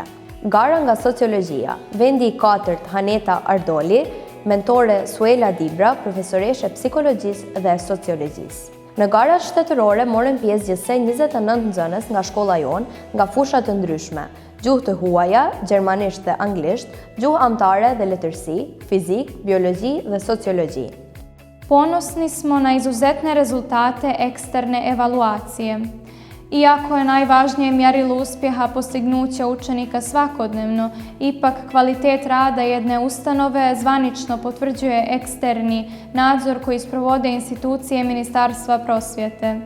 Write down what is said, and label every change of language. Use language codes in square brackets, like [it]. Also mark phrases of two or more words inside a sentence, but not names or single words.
[sq] Gara nga sociologjia, vendi I 4 Haneta Ardoli, mentore Suela Dibra, profesoreshe psikologjisë dhe sociologjisë. Në garat shtetërore morën pjesë gjithsej 29 nxënës nga shkolla jonë, nga fusha të ndryshme, gjuhë të huaja, gjermanisht dhe anglisht, gjuhë amtare dhe letërsi, fizik, biologji dhe sociologji. [sr] Ponosni smo na izuzetne rezultate eksterne evaluacije. Iako je najvažnije mjerilo uspjeha postignuće učenika svakodnevno, ipak kvalitet rada jedne ustanove zvanično potvrđuje eksterni nadzor koji sprovode institucije Ministarstva prosvjete.